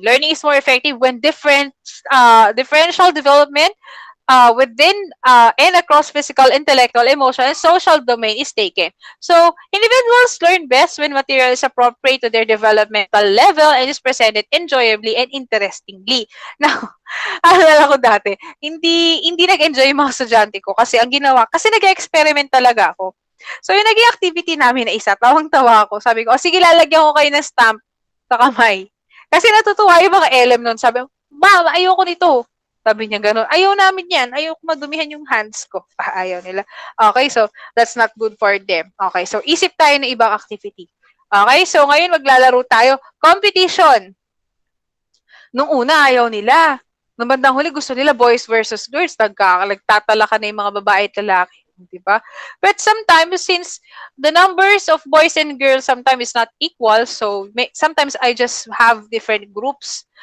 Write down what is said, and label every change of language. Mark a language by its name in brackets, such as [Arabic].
[English] Learning is more effective when differential development within and across physical, intellectual, emotional, and social domain is taken. So, individuals learn best when material is appropriate to their developmental level and is presented enjoyably and interestingly. [Filipino] Now, alala ko dati, hindi nag-enjoy yung mga estudyante ko kasi ang ginawa, kasi nag-experiment talaga ako. So, yung naging activity namin na isa, tawang-tawa ako. Sabi ko, sige, lalagyan ko kayo ng stamp sa kamay. Kasi natutuwa yung mga LM nun. Sabi ko, ma'am, ayoko nito. Sabi niya gano'n, ayaw namin yan. Ayaw madumihan yung hands ko. Ayaw nila. [English] Okay, so that's not good for them. [Filipino] Okay, so isip tayo ng ibang activity. Okay, so ngayon maglalaro tayo. Competition. Nung una, ayaw nila. Nung bandang huli, gusto nila boys versus girls. Nagtatala na yung mga babae at lalaki. Diba? [English] But sometimes, since the numbers of boys and girls sometimes is not equal, so sometimes I just have different groups.